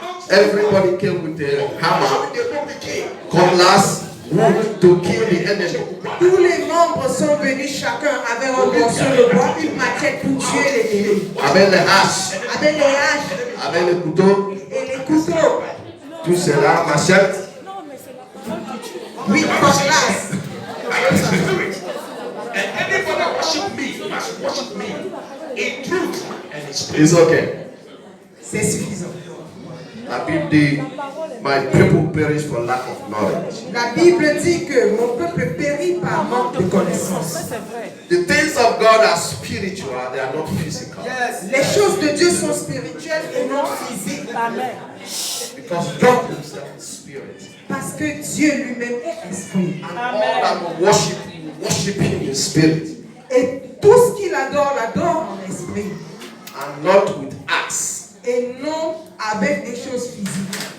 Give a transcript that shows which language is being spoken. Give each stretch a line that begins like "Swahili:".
English: Everybody came with a hammer, cutlass, wood to kill the enemy.
French: Tous les membres sont venus, chacun avec un morceau de bois, une machette pour tuer les ennemis. Avec les haches. Avec les haches. Avec les couteaux. Et les couteaux. Tout cela, machette. Oui, cutlass.
English: And anybody that worship me must worship me in truth and in spirit. It's okay.
French: C'est suffisant. La Bible dit,
English: my people perish for lack of knowledge.
French: La Bible dit que mon peuple périt par manque de connaissance.
English: The things of God are spiritual, they are not physical. Yes.
French: Les choses de Dieu sont spirituelles et non physiques. Amen.
English: Because God himself is spirit.
French: Parce que Dieu lui-même est esprit.
English: And all that will worship him in spirit.
French: Et tout ce qu'il adore, l'adore en esprit.
English: And not with acts.
French: Et non avec des choses physiques.